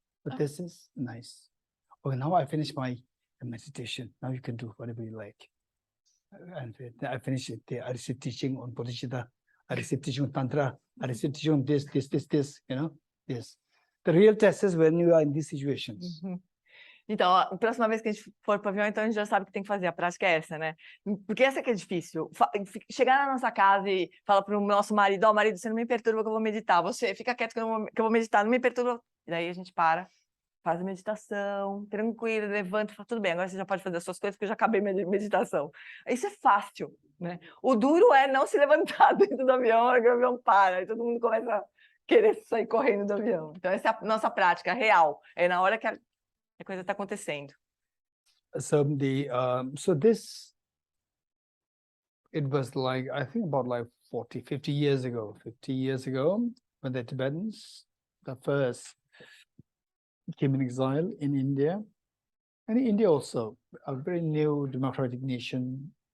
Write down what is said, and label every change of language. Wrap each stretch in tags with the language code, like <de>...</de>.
<en>But this is nice. Okay, now I finish my meditation. Now you can do whatever you like. And I finish it there. I receive teaching on Bodhicitta. I receive teaching on Tantra. I receive teaching on this, you know, this. The real test is when you are in these situations.</en> <pt>Então, a próxima vez que a gente for para o avião, então a gente já sabe o que tem que fazer. A prática é essa, né? Porque essa que é difícil. Chegar na nossa casa e falar para o nosso marido, ó, marido, você não me perturba que eu vou meditar. Você fica quieto que eu vou meditar, não me perturba. E daí a gente para, faz a meditação, tranquilo, levanta e fala, tudo bem, agora você já pode fazer as suas coisas porque eu já acabei minha meditação. Isso é fácil, né? O duro é não se levantar dentro do avião, a hora que o avião para, e todo mundo começa a querer sair correndo do avião. Então, essa é a nossa prática real. É na hora que a coisa está acontecendo.</pt> <en>So so this, it was like, I think about like 50 years ago, when the Tibetans, the first came in exile in India, and India also, a very new democratic nation.</en>